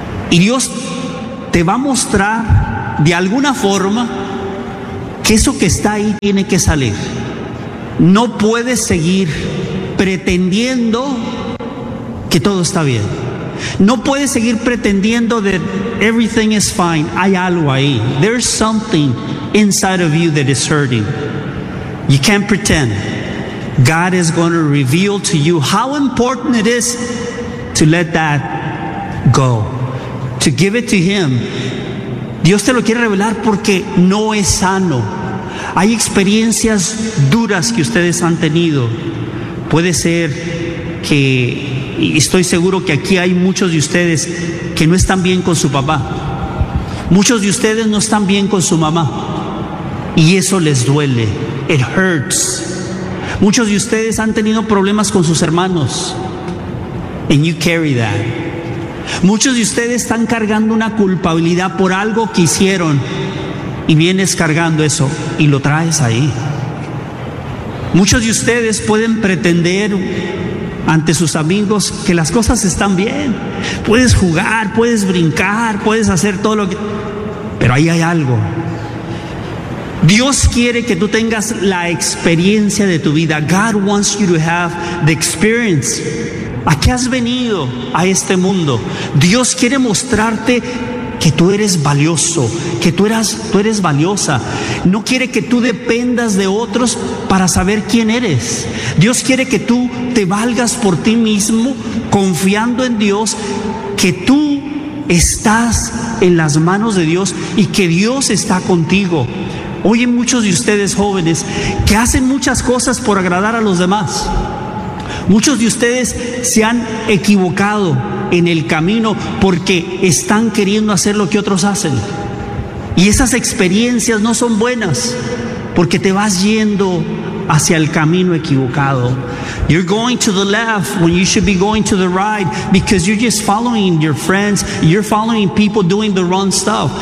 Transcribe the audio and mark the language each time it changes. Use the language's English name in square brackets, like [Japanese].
[Spanish] Y Dios te va a mostrar de alguna forma que eso que está ahí tiene que salir. No puedes seguir pretendiendo que todo está bien. No puedes seguir pretendiendo [English] that everything is fine. [Spanish] Hay algo ahí. [English] There's something inside of you that is hurting. You can't pretend. God is going to reveal to you how important it is to let that go, to give it to Him. [Spanish] Dios te lo quiere revelar porque no es sano. Hay experiencias duras que ustedes han tenido. Puede ser que, y estoy seguro que aquí hay muchos de ustedes que no están bien con su papá. Muchos de ustedes no están bien con su mamá. Y eso les duele. [English] It hurts. [Spanish] Muchos de ustedes han tenido problemas con sus hermanos. [English] And you carry that. [Spanish] Muchos de ustedes están cargando una culpabilidad por algo que hicieron. Y vienes cargando eso y lo traes ahí. Muchos de ustedes pueden pretender ante sus amigos que las cosas están bien. Puedes jugar, puedes brincar, puedes hacer todo lo que... Pero ahí hay algo. Dios quiere que tú tengas la experiencia de tu vida. [English] God wants you to have the experience. [Spanish] ¿A qué has venido a este mundo? Dios quiere mostrarte que tú eres valioso, que tú eres valiosa. No quiere que tú dependas de otros para saber quién eres. Dios quiere que tú te valgas por ti mismo, confiando en Dios, que tú estás en las manos de Dios y que Dios está contigo. Oye, muchos de ustedes jóvenes que hacen muchas cosas por agradar a los demás. Muchos de ustedes se han equivocado en el camino porque están queriendo hacer lo que otros hacen. Y esas experiencias no son buenas porque te vas yendo hacia el camino equivocado. [English] You're going to the left when you should be going to the right because you're just following your friends. You're following people doing the wrong stuff.